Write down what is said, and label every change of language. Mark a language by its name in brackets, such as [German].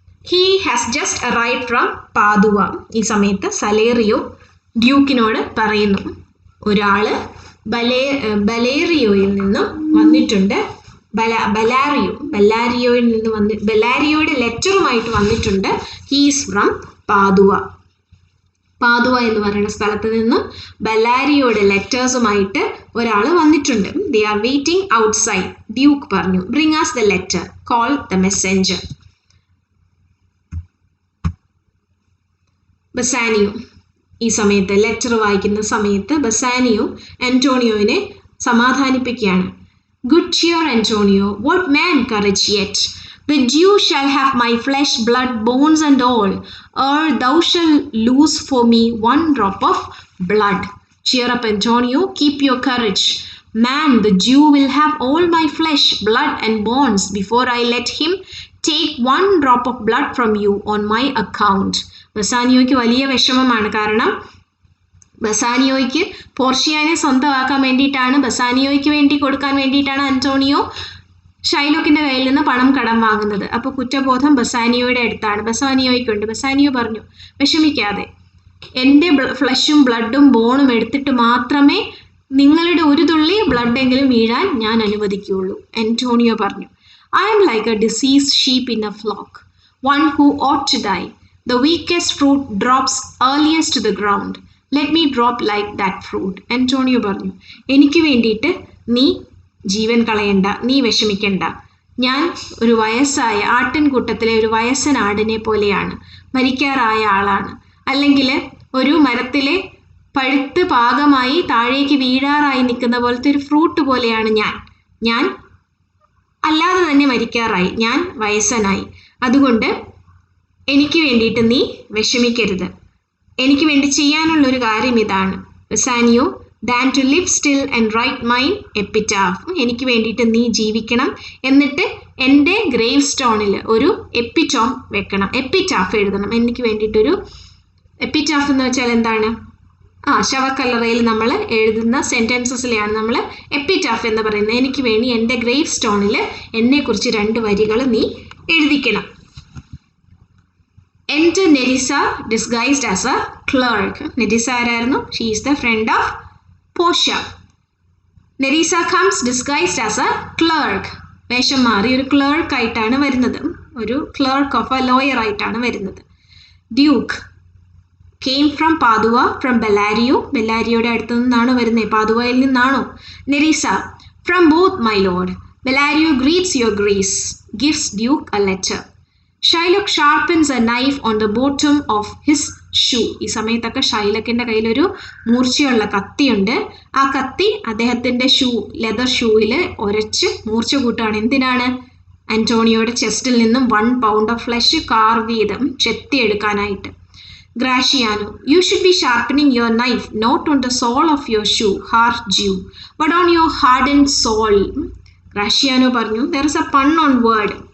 [English] He has just arrived from Padua. [Malayalam] ഈ സമയത്ത് സലേറിയോ ഡ്യൂക്കിനോട് പറയുന്നു, ഒരാള് ബലേറിയോയിൽ നിന്നും വന്നിട്ടുണ്ട്. ബെല്ലാരിയോയിൽ നിന്ന് ബെല്ലാരിയോയുടെ ലെറ്ററുമായിട്ട് വന്നിട്ടുണ്ട്. [English] He's from Padua. [Malayalam] പാദുവ എന്ന് പറയുന്ന സ്ഥലത്ത് നിന്നും ബെല്ലാരിയോയുടെ ലെറ്റേഴ്സുമായിട്ട് ഒരാൾ വന്നിട്ടുണ്ട്. [English] They are waiting outside. [Malayalam] Duke പറഞ്ഞു, [English] Bring us the letter, call the messenger. [Malayalam] Bassanio ഈ സമയത്ത് ലെറ്റർ വായിക്കുന്ന സമയത്ത് Bassanio അന്റോണിയോവിനെ സമാധാനിപ്പിക്കുകയാണ്. [English] Good cheer, Antonio. What man courage yet? The Jew shall have my flesh, blood, bones and all, or thou shalt lose for me 1 drop of blood. Cheer up, Antonio. Keep your courage. Man, the Jew will have all my flesh, blood and bones before I let him take 1 drop of blood from you on my account. [Malayalam] ബസാനിയോയ്ക്ക് വലിയ വിഷമമാണ്. കാരണം ബസാനിയോയ്ക്ക് പോർഷിയാനെ സ്വന്തമാക്കാൻ വേണ്ടിയിട്ടാണ്, ബസാനിയോയ്ക്ക് വേണ്ടി കൊടുക്കാൻ വേണ്ടിയിട്ടാണ് Antonio ഷൈലോക്കിന്റെ കയ്യിൽ നിന്ന് പണം കടം വാങ്ങുന്നത്. അപ്പോൾ കുറ്റബോധം ബസാനിയോയുടെ അടുത്താണ്. ബസാനിയോയ്ക്കുണ്ട്. ബസാനിയോ പറഞ്ഞു, വിഷമിക്കാതെ, എൻ്റെ ഫ്ലഷും ബ്ലഡും ബോണും എടുത്തിട്ട് മാത്രമേ നിങ്ങളുടെ ഒരു തുള്ളി ബ്ലഡെങ്കിലും വീഴാൻ ഞാൻ അനുവദിക്കുകയുള്ളൂ. അന്റോണിയോ പറഞ്ഞു, [English] I am like a diseased sheep in a flock, one who ought to die. The weakest fruit drops earliest to the ground. Let me drop like that fruit. [Malayalam] Antonio പറഞ്ഞു, എനിക്ക് വേണ്ടിയിട്ട് നീ ജീവൻ കളയണ്ട, നീ വിഷമിക്കണ്ട. ഞാൻ ഒരു വയസ്സായ ആട്ടിൻകൂട്ടത്തിലെ ഒരു വയസ്സൻ ആടിനെ പോലെയാണ്, മരിക്കാറായ ആളാണ്. അല്ലെങ്കിൽ ഒരു മരത്തിലെ പഴുത്ത് പാകമായി താഴേക്ക് വീഴാറായി നിൽക്കുന്ന പോലത്തെ ഒരു ഫ്രൂട്ട് പോലെയാണ് ഞാൻ അല്ലാതെ തന്നെ മരിക്കാറായി, ഞാൻ വയസ്സനായി. അതുകൊണ്ട് എനിക്ക് വേണ്ടിയിട്ട് നീ വിഷമിക്കരുത്. എനിക്ക് വേണ്ടി ചെയ്യാനുള്ളൊരു കാര്യം ഇതാണ്, Bassanio, [English] than to live still and write mine epitaph. [Malayalam] എനിക്ക് വേണ്ടിയിട്ട് നീ ജീവിക്കണം, എന്നിട്ട് എൻ്റെ ഗ്രേവ് സ്റ്റോണിൽ ഒരു എപ്പിറ്റോം വെക്കണം, എപ്പിറ്റാഫ് എഴുതണം. എനിക്ക് വേണ്ടിയിട്ടൊരു എപ്പിറ്റാഫ് എന്ന് വെച്ചാൽ എന്താണ്? ശവക്കല്ലറയിൽ നമ്മൾ എഴുതുന്ന സെൻറ്റൻസസിലെയാണ് നമ്മൾ എപ്പിറ്റാഫ് എന്ന് പറയുന്നത്. എനിക്ക് വേണ്ടി എൻ്റെ ഗ്രേവ് സ്റ്റോണിൽ എന്നെക്കുറിച്ച് 2 വരികൾ നീ എഴുതിക്കണം. [English] Enter Nerissa disguised as a clerk. [Malayalam] Nerissa ആരായിരുന്നു? [English] She is the friend of Portia. Nerissa comes disguised as a clerk. [Malayalam] വേഷം മാറി ഒരു ക്ലർക്ക് ആയിട്ടാണ് വരുന്നത്, ഒരു ക്ലർക്ക് ഓഫ് എ ലോയർ ആയിട്ടാണ് വരുന്നത്. [English] Duke came from Padua from Bellario. [Malayalam] ബെല്ലാരിയോയുടെ അടുത്ത് നിന്നാണ് വരുന്നത്, പാതുവയിൽ നിന്നാണോ? [English] Nerissa, from both, my lord. Bellario greets your grace. Gives Duke a letter. Shylock sharpens a knife on the bottom of his shoe. [Malayalam] ഈ സമയത്തൊക്കെ ഷൈലക്കിൻ്റെ കയ്യിലൊരു മൂർച്ചയുള്ള കത്തിയുണ്ട്. ആ കത്തി അദ്ദേഹത്തിൻ്റെ ലെതർ ഷൂവിൽ ഒരച്ച് മൂർച്ച കൂട്ടുകയാണ്. എന്തിനാണ്? അന്റോണിയോയുടെ ചെസ്റ്റിൽ നിന്നും 1 pound ഓഫ് ഫ്ലഷ് കാർവ് ചെയ്ത് ചെത്തിയെടുക്കാനായിട്ട്. [English] Graciano, you should be sharpening your knife not on the sole of your shoe, half Jew, but on your hardened soul. Graciano [Malayalam] പറഞ്ഞു, [English] there is a pun on word.